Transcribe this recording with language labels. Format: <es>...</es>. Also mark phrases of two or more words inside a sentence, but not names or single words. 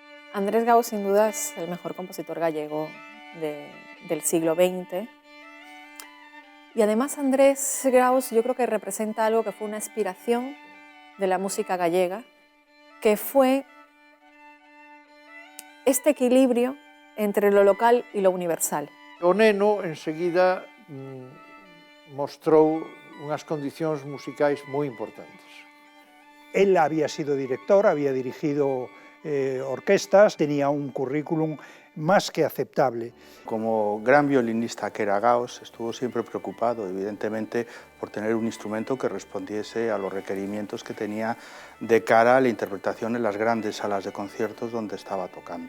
<es>Andrés Gao sin duda es el mejor compositor gallego del siglo XX. Y además Andrés Graus yo creo que representa algo que fue una inspiración de la música gallega, que fue este equilibrio entre lo local y lo universal.</es> <gl>O neno enseguida mostrou unhas condicións musicais moi importantes.</gl> <es>Él había sido director, había dirigido orquestas, tenía un currículum más que aceptable. Como gran violinista que era Gauss, estuvo siempre preocupado, evidentemente, por tener un instrumento que respondiese a los requerimientos que tenía de cara a la interpretación en las grandes salas de conciertos donde estaba tocando.</es>